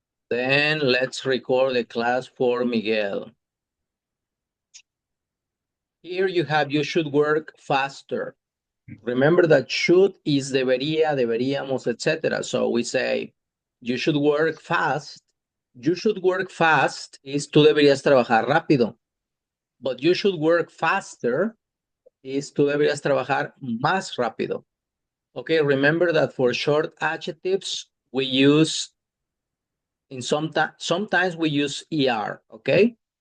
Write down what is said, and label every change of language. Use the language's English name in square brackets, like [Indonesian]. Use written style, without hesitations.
[English] Then let's record the class for Miguel. Here you have, you should work faster. Remember that should is debería, deberíamos, etc. So we say, you should work fast. You should work fast is [Spanish] tú deberías trabajar rápido. [English] But you should work faster is [Spanish] tú deberías trabajar más rápido. [English] Okay, remember that for short adjectives, we use, sometimes we use ER, okay?